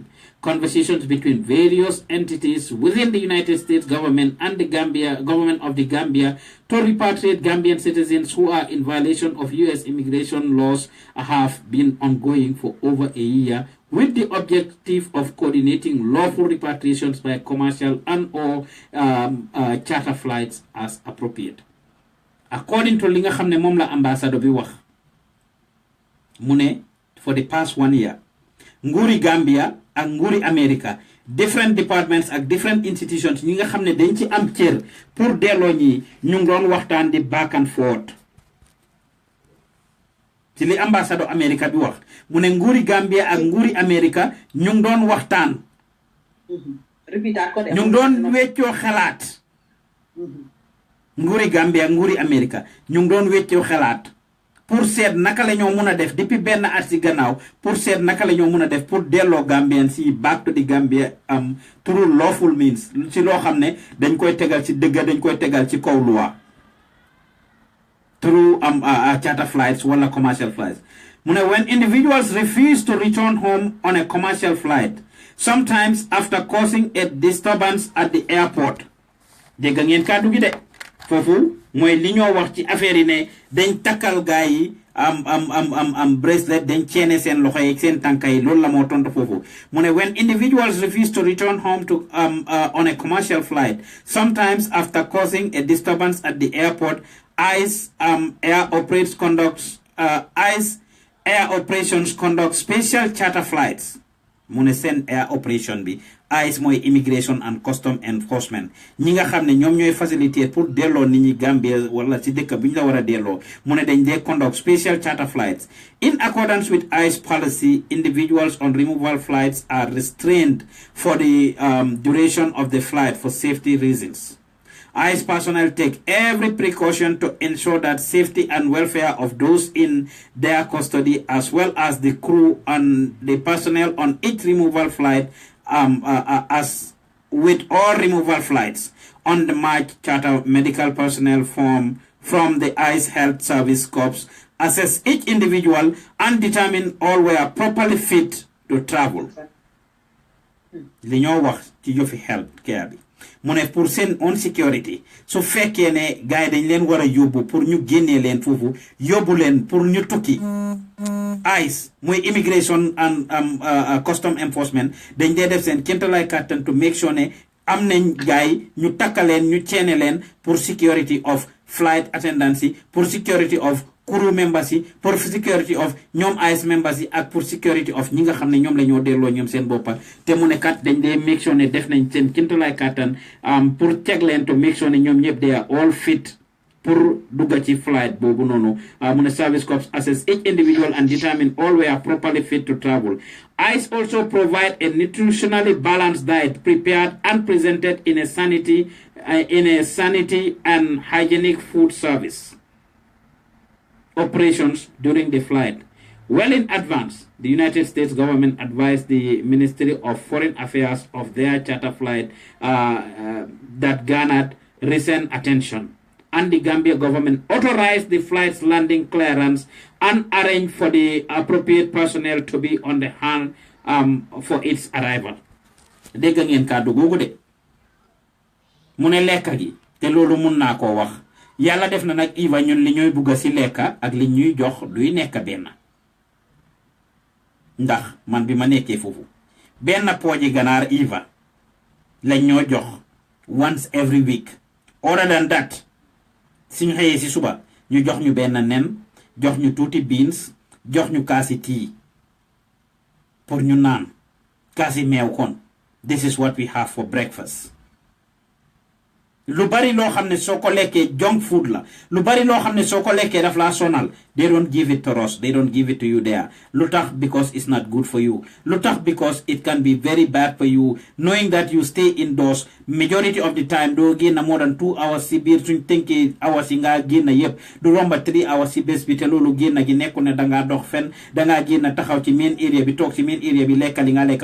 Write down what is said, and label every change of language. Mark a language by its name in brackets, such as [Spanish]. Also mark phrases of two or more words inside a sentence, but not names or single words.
[English] Conversations between various entities within the United States government and the government of the Gambia to repatriate Gambian citizens who are in violation of U.S. immigration laws have been ongoing for over a year, with the objective of coordinating lawful repatriations by commercial and or charter flights as appropriate. According to [Wolof] li nga xamne mom la ambassador bi wax, [English] mune for the past 1 year, [Wolof] nguuri Gambia ak nguuri America, [English] different departments [Wolof] ak [English] different institutions [Wolof] ñi nga xamne dañ ci am cër pour delo ñi ñu doon waxtaan di [English] back and forth. [Wolof] Ci li ambassador America bi wax, mu ne nguuri Gambia ak nguuri America ñu doon waxtaan. ñu doon weccoo xalaat. Nguuri Gambia ak nguuri America ñu doon weccoo xalaat pour seet naka la ñoo mëna def depuis benn at ci gannaaw, pour seet naka la ñoo mëna def pour delloo Gambian si [English] back to the Gambia through lawful means, [Wolof] ci loo xam ne dañ koy tegal ci dëgg, dañ koy tegal ci kaw loi, [English] through charter flights wala commercial flights. [Wolof] Mu ne [English] when individuals refuse to return home on a commercial flight, sometimes after causing a disturbance at the airport. [Wolof] Dégg ngeen kàddu gi de foofu mooy li ñoo wax ci affaire yi ne dañ takkal gaay yi bracelet, dañ ceene seen loxo yi seen tànka yi, loolu la moo tontu foofu. Mu ne when individuals refuse to return home to on a commercial flight, sometimes after causing a disturbance at the airport, ICE air operations conduct special charter flights. Mu ne seen [English] air operation [Wolof] bi ICE mooy [English] immigration and custom enforcement, [Wolof] ñi nga xam ne ñoom ñooy faciliter pour delloo nit ñi Gambia wala ci dëkk bi ñu la war a delloo. Mu ne dañ dee [English] conduct special charter flights. In accordance with ICE policy, individuals on removal flights are restrained for the duration of the flight for safety reasons. ICE personnel take every precaution to ensure that safety and welfare of those in their custody, as well as the crew and the personnel on each removal flight, as with all removal flights. On the March charter, medical personnel from the ICE Health Service Corps assess each individual and determine all were properly fit to travel. [Wolof] Li ñoo wax ci jofi [English] health care [Wolof] bi mu ne pour seen [English] own security, [Wolof] su fekkee ne gars yi dañ leen war a yóbbu pour ñu génnee leen foofu, yóbbu leen pour ñu tukki. ICE mooy [English] immigration and custom enforcement [Wolof] dañ dee def seen kéemtalaay kàttan [English] to make sure [Wolof] ne am nañ gars yi ñu takkaleen ñu ceene leen pour [English] security of flight attendants [Wolof] yi, pour [English] security of crew members [Wolof] yi, pour [English] security of [Wolof] ñoom [English] ICE members [Wolof] yi, ak pour [English] security of [Wolof] ñi nga xam ne ñoom la ñoo delloo ñoom seen boppa. Te mu ne kat dañ dee make sure ne def nañ seen kéemtalaay kàttan pour teg leen [English] to make sure [Wolof] ne ñoom ñëpp [English] they are all fit [Wolof] pour dugga ci flight boobu noonu. Mu ne [English] service corps assess each individual and determine all were properly fit to travel. ICE also provide a nutritionally balanced diet prepared and presented in a sanity and hygienic food service operations during the flight. Well in advance, the United States government advised the Ministry of Foreign Affairs of their charter flight that garnered recent attention, and the Gambia government authorized the flight's landing clearance and arranged for the appropriate personnel to be on the hand for its arrival. [Wolof] Dégg ngeen kàddu googu de mu ne lekka gi te loolu mun naa koo wax. Yàlla def na nag Iva ñun li ñooy bugga ci lekka ak li ñuy jox duy nekk benn, ndax man bi ma nekkee foofu benn pooji ganaar Iva lañ ñoo jox once every week. [English] Other than that, [Wolof] suñu xëyee ci suba ñu jox ñu benn nen, jox ñu tuuti beans, jox ñu kaasi tea pour ñu naan, kaasi meew kon. [English] This is what we have for breakfast. [Wolof] lu bari loo xam ne soo ko lekkee [English] junk food [Wolof] la lu bari loo xam ne soo ko lekkee daf laa sonal [English] they don't give it to us they don't give it to you there [Wolof] lu tax [English] because it's not good for you [Wolof] lu tax [English] because it can be very bad for you knowing that you stay indoors majority of the time [Wolof] doo génn [English] more than 2 hours [Wolof] si biir suñ tënkee hours yi ngaa génn yépp du romba 3 hours si bés bi te loolu génn gi nekku ne dangaa dox fen dangaa génn taxaw ci [English] main area [Wolof] bi toog ci [English] main area [Wolof] bi lekka li nga lekka